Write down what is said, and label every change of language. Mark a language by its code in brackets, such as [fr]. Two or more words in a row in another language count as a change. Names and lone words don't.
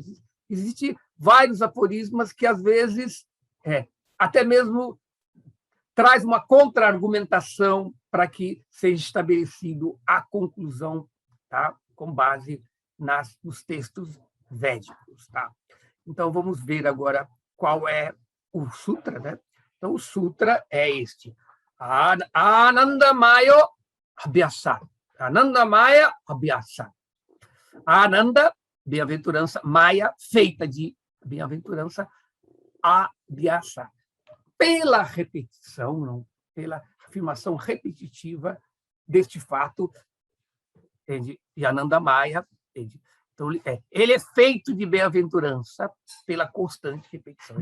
[pt] Existem vários aforismos que, às vezes, até mesmo traz uma contra-argumentação para que seja estabelecido a conclusão, tá? Com base nos textos védicos. Tá? Então, vamos ver agora qual é o sutra. Né? Então, o sutra é este. [sa] आनन्दमयो अभ्यास. आनन्दमय अभ्यास. [pt] Ananda, bem-aventurança, Maya, feita de bem-aventurança, Abhyasa. Pela repetição, não, pela afirmação repetitiva deste fato, entende? E Anandamaya, entende? Então, ele é feito de bem-aventurança pela constante repetição.